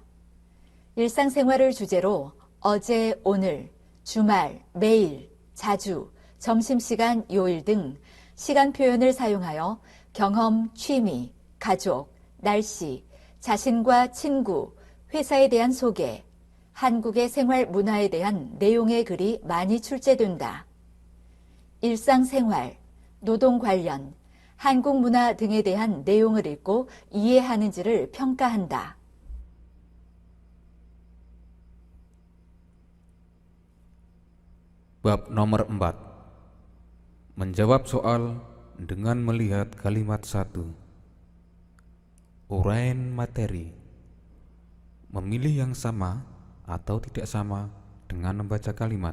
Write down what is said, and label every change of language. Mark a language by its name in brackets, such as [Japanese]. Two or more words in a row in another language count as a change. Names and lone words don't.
[Korean] 일상생활을 주제로 어제, 오늘, 주말, 매일, 자주, 점심시간, 요일 등 시간 표현을 사용하여 경험, 취미, 가족, 날씨, 자신과 친구, 회사에 대한 소개, 한국의 생활 문화에 대한 내용의 글이 많이 출제된다. 일상생활, 노동 관련, 한국 문화 등에 대한 내용을 읽고 이해하는지를 평가한다. [Indonesian] Bab nomor 4. Menjawab soal dengan melihat kalimat 1. Uraian materi. Memilih yang sama atau tidak sama dengan membaca kalimat.